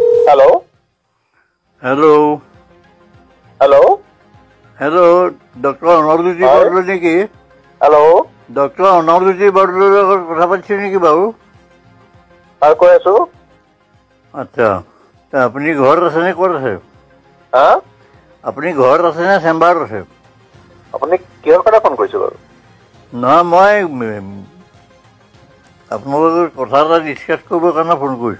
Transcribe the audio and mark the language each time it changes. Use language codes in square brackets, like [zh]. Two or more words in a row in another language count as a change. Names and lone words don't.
[en] Hello? Hello. Hello? [as] Hello, Dr. Anarduti Bardolo neki? [en] Hello? [as] Dr. Anarduti Bardolo কথা পাতিছে নেকি বাৰু? হয় কৈ আছো। আচ্ছা, আপুনি ঘৰত আছে নে ক'ত আছে? হা? আপুনি ঘৰত আছে নে চেম্বাৰত আছে? আপুনি কিহৰ কাৰণে ফোন কৰিছে বাৰু? নহয়, মই আপোনালোকৰ কথা এটা ডিছকাছ কৰিবৰ কাৰণে ফোন কৰিছোঁ।